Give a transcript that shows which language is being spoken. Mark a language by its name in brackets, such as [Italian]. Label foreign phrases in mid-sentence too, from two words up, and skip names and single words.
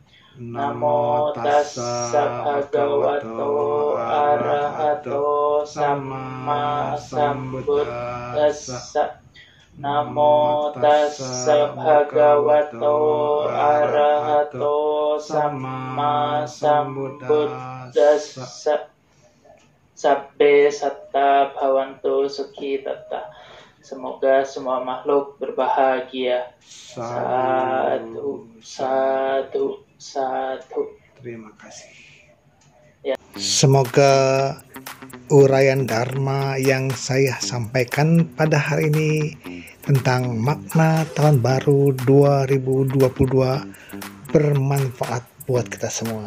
[Pali] Namo Tassa Bhagavato Arahato Samma Sambuddhassa. Namo Tassa Bhagavato Arahato Samma Sambuddhassa. Sabbe satta bhavantu sukhi tatta. [Indonesian] Semoga semua makhluk berbahagia. Satu. Terima kasih. Semoga uraian Dharma yang saya sampaikan pada hari ini tentang makna tahun baru 2022 bermanfaat buat kita semua.